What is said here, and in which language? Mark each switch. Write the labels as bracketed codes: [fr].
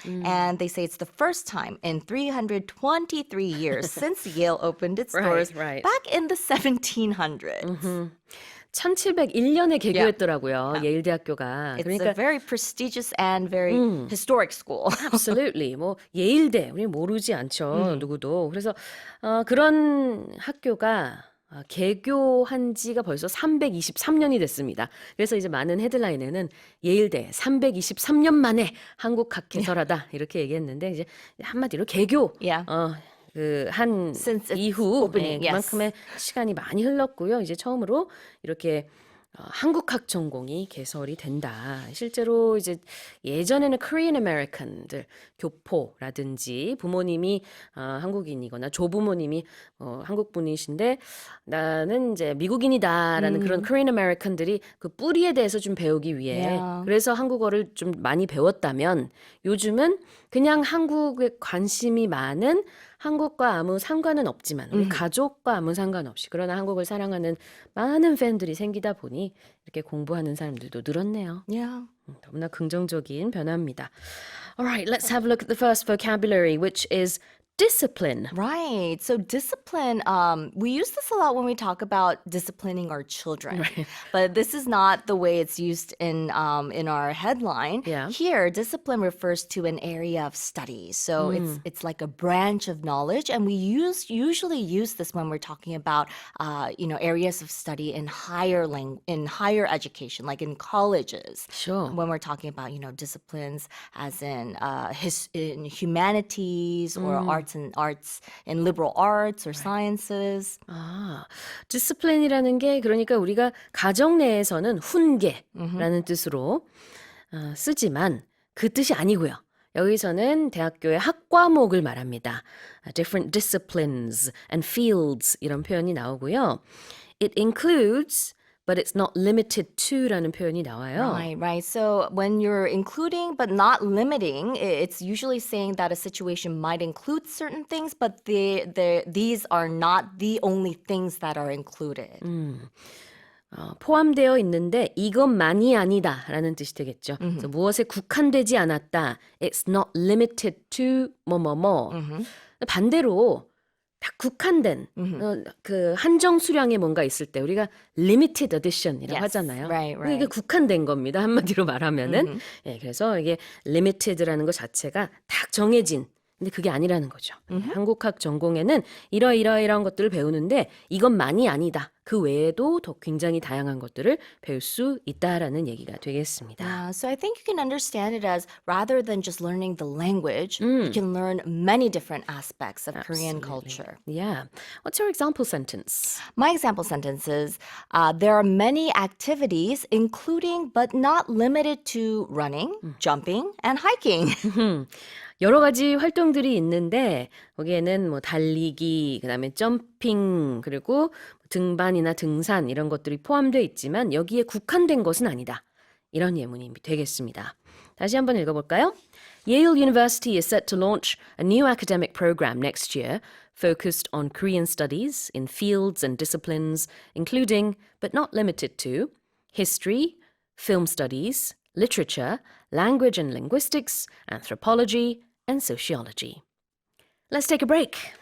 [en] And they say it's the first time in 323 years since Yale opened its doors right. back in the 1700s. [ko] 1701년에 개교했더라고요. 예일대학교가. [en] It's a very prestigious and very historic school. Absolutely. [ko] 뭐 예일대 우리 모르지 않죠. 누구도. 그래서 그런 학교가 개교한 지가 벌써 323년이 됐습니다. 그래서 이제 많은 헤드라인에는 예일대 323년 만에 한국학 개설하다 이렇게 얘기했는데 이제 한마디로 개교. 한 이후 그만큼의 시간이 많이 흘렀고요. 이제 처음으로 이렇게 한국학 전공이 개설이 된다. 실제로 이제 예전에는 Korean American들 교포라든지 부모님이 한국인이거나 조부모님이 한국 분이신데 나는 이제 미국인이다라는 그런 Korean American들이 그 뿌리에 대해서 좀 배우기 위해 그래서 한국어를 좀 많이 배웠다면 요즘은 그냥 한국에 관심이 많은 한국과 아무 상관은 없지만 우리 가족과 아무 상관없이 그러나 한국을 사랑하는 많은 팬들이 생기다 보니 이렇게 공부하는 사람들도 늘었네요. 너무나 긍정적인 변화입니다. [en] Alright, let's have a look at the first vocabulary, which is discipline. Right. So discipline, we use this a lot when we talk about disciplining our children. Right. But this is not the way it's used in our headline. Here, discipline refers to an area of study. So it's like a branch of knowledge. And we usually use this when we're talking about, areas of study in higher education, like in colleges. Sure. When we're talking about, disciplines as in humanities or arts in liberal arts or sciences. [ko] 디스플린이라는 게 그러니까 우리가 가정 내에서는 훈계라는 뜻으로 쓰지만 그 뜻이 아니고요. 여기서는 대학교의 학과목을 말합니다. [en] Different disciplines and fields [ko] 이런 표현이 나오고요. [en] It includes but it's not limited to라는 [ko] 표현이 나와요. [en] Right. So when you're including but not limiting, it's usually saying that a situation might include certain things, but these are not the only things that are included. [ko] 포함되어 있는데 이것만이 아니다라는 뜻이 되겠죠. 그래서 무엇에 국한되지 않았다. [en] It's not limited to [ko] 뭐뭐뭐. 반대로 딱 국한된 그 한정 수량의 뭔가 있을 때 우리가 limited edition이라고 하잖아요. [en] Right. [ko] 이게 국한된 겁니다. 한마디로 말하면은. 그래서 이게 limited라는 것 자체가 딱 정해진 근데 그게 아니라는 거죠. 한국학 전공에는 이러이러이러한 것들을 배우는데 이것만이 아니다. 그 외에도 더 굉장히 다양한 것들을 배울 수 있다라는 얘기가 되겠습니다. [en] So I think you can understand it as rather than just learning the language, you can learn many different aspects of Korean culture. Yeah. What's your example sentence? My example sentence is, there are many activities, including but not limited to running, jumping, and hiking. [ko] 여러 가지 활동들이 있는데 거기에는 뭐 달리기, 그다음에 점핑, 그리고 등반이나 등산 이런 것들이 포함되어 있지만 여기에 국한된 것은 아니다. 이런 예문이 되겠습니다. 다시 한번 읽어볼까요? [en] Yale University is set to launch a new academic program next year focused on Korean studies in fields and disciplines including, but not limited to, history, film studies, literature, language and linguistics, anthropology, and sociology. Let's take a break.